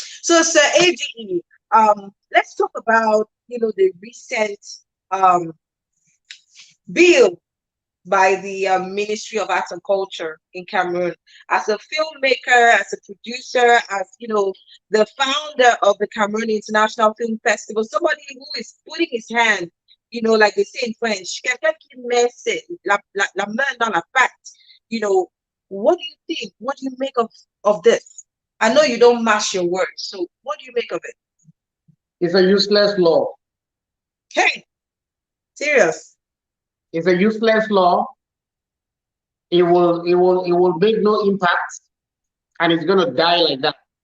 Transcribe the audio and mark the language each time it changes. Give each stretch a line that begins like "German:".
English: So, Sir AGE, let's talk about, the recent bill by the Ministry of Arts and Culture in Cameroon. As a filmmaker, as a producer, as the founder of the Cameroon International Film Festival, somebody who is putting his hand you know, like they say in French,
French: quelqu'un qui met la main dans la pâte.
English: You know, what do you think? What do you make of this? I know you don't mash your words, so what do you make of it? It's a useless law. Hey, serious? It's a useless law. It will make no impact, and it's gonna die like that.